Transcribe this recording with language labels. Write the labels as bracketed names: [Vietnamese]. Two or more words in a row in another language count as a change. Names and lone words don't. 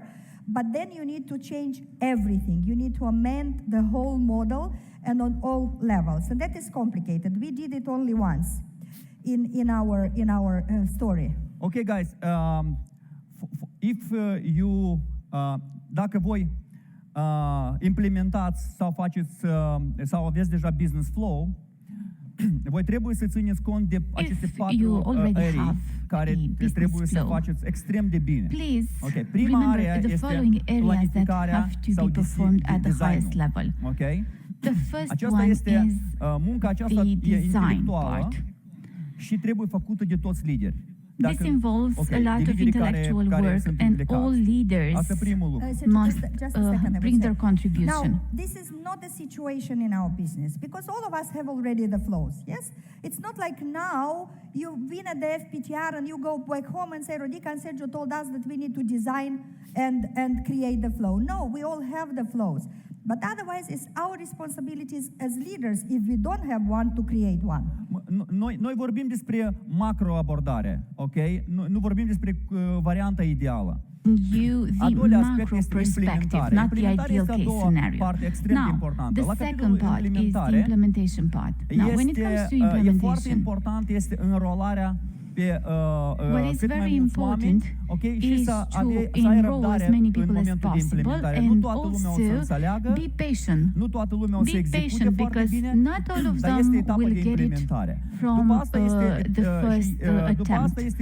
[English] But then you need to change everything. You need to amend the whole model and on all levels. And that is complicated. We did it only once in our story. Okay, guys. If you, [Romanian] dacă voi implementați sau faceți sau aveți deja [English] business flow, [Romanian] voi trebuie să țineți cont de aceste patru area care trebuie să faceți extrem de bine. Okay. Prima area este planificarea sau designul. Okay? Aceasta este munca aceasta e intelectuală și trebuie făcută de toți lideri. [English] This involves a lot of intellectual work, and all leaders must bring their contribution. Now, this is not the situation in our business, because all of us have already the flows, yes? It's not like now you've been at the FPTR and you go back home and say, Rodica and Sergiu told us that we need to design and create the flow. No, we all have the flows. But otherwise, it's our responsibilities as leaders, if we don't have one, to create one. [Romanian] Noi vorbim despre macro-abordare, ok? Nu vorbim despre varianta ideală. [English] The macro perspective, not the ideal case scenario. Now, the second part is the implementation part. Now, when it comes to implementation, [Romanian] foarte important este înrolarea pe [English] what is very important is to enroll as many people as possible, and also be patient. Be patient, because not all of them will get it from the first attempt.